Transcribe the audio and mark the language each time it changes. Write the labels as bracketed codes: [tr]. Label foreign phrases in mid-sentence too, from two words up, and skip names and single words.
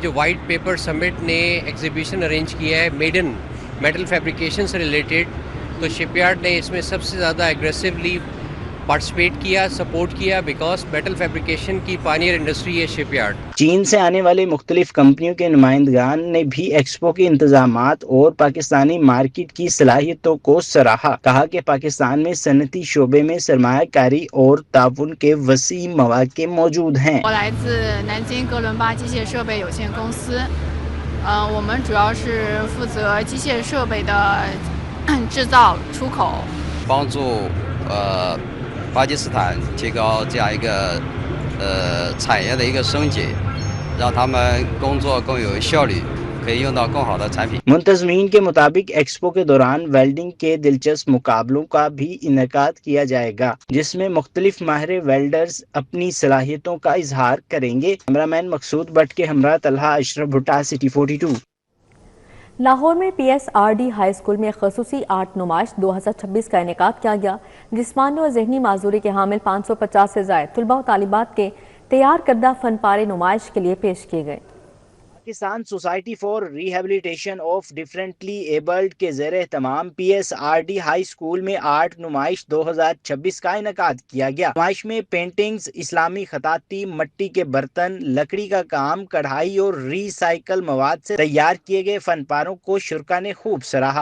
[ur] یہ جو وائٹ پیپر سمٹ نے [en] exhibition arrange [ur] کیا ہے [en] modern metal fabrication [ur] سے ریلیٹڈ، تو شپ یارڈ نے اس میں سب سے زیادہ [en] aggressively participate [ur] کیا، سپورٹ کیا, [en] because metal fabrication [ur] کی [en] pioneer industry [ur] ہے شپ یارڈ. چین سے آنے والے مختلف کمپنیوں کے نمائندگان نے بھی ایکسپو کے انتظامات اور پاکستانی مارکیٹ کی صلاحیتوں کو سراہا. کہا کہ پاکستان میں صنعتی شعبے میں سرمایہ کاری اور تعاون کے وسیع مواقع موجود ہیں. [zh] 我来自南京哥伦巴机械设备有限公司，我们主要是负责机械设备的制造、出口，帮助巴基斯坦提高这样一个产业的一个升级，让他们工作更有效率，可以用到更好的产品。 [ur] منتظمین کے مطابق ایکسپو کے دوران ویلڈنگ کے دلچسپ مقابلوں کا بھی انعقاد کیا جائے گا، جس میں مختلف ماہر ویلڈرز اپنی صلاحیتوں کا اظہار کریں گے. کیمرہ مین مقصود بھٹ کے ہمراہ طلحہ اشرف بھٹہ، سٹی 42. لاہور میں PSRD ہائی اسکول میں خصوصی آرٹ نمائش 2026 کا انعقاد کیا گیا. جسمانی اور ذہنی معذوری کے حامل 550 سے زائد طلبہ اور طالبات کے تیار کردہ فن پارے نمائش کے لیے پیش کیے گئے. پاکستان سوسائٹی فار ریہیبلیٹیشن آف ڈفرینٹلی ایبلڈ کے زیر اہتمام PSRD ہائی اسکول میں آرٹ نمائش 2026 کا انعقاد کیا گیا۔ نمائش میں پینٹنگز، اسلامی خطاطی، مٹی کے برتن، لکڑی کا کام، کڑھائی اور ری سائیکل مواد سے تیار کیے گئے فن پاروں کو شرکا نے خوب سراہا۔